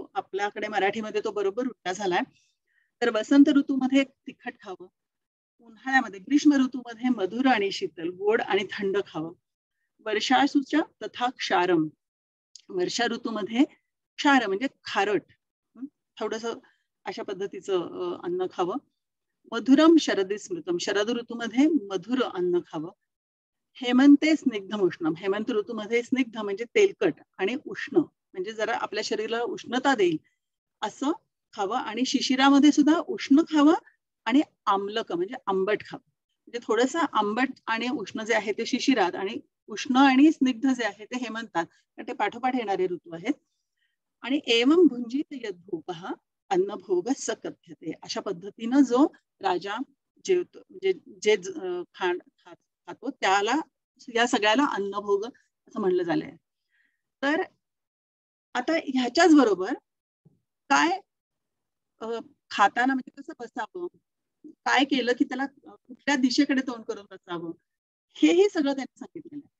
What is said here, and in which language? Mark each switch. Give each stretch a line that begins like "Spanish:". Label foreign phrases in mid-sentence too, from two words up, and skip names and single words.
Marathi: आपल्याकडे मराठीमध्ये तो बरोबर उलटा झालाय. तर वसंत ऋतूमध्ये तिखट खावं, उन्हाळ्यामध्ये ग्रीष्म ऋतूमध्ये मधुर आणि शीतल गोड आणि थंड खावं, वर्षासूच्या
Sanskrit: तथा क्षारम
Marathi: वर्षा ऋतूमध्ये क्षार म्हणजे खारट थोडस अशा पद्धतीचं अन्न खावं,
Sanskrit: मधुरम शरदी स्मृतम
Marathi: शरद ऋतूमध्ये मधुर अन्न खावं,
Sanskrit: हेमंते स्निग्धम उष्णम
Marathi: हेमंत ऋतूमध्ये स्निग्ध म्हणजे तेलकट आणि उष्ण म्हणजे जरा आपल्या शरीराला उष्णता देईल असं खावं, आणि शिशिरामध्ये सुद्धा उष्ण खावं आणि आम्लक म्हणजे आंबट खावं. म्हणजे थोडस आंबट आणि उष्ण जे आहे ते शिशिरात आणि उष्ण आणि स्निग्ध जे आहे ते हेमंतात, कारण ते पाठोपाठ येणारे ऋतू आहेत.
Sanskrit: आणि एवं भुंजित यद्भूपः अन्नभोग स कथ्यते.
Marathi: अशा पद्धतीनं जो राजा जेवतो म्हणजे जे खातो त्याला या सगळ्याला अन्नभोग असं म्हणलं झालंय. तर आता ह्याच्याच बरोबर काय खाताना म्हणजे कसं बसावं, काय केलं की त्याला कुठल्या दिशेकडे तोंड करून बसावं, हेही सगळं त्यांनी सांगितलेलं आहे.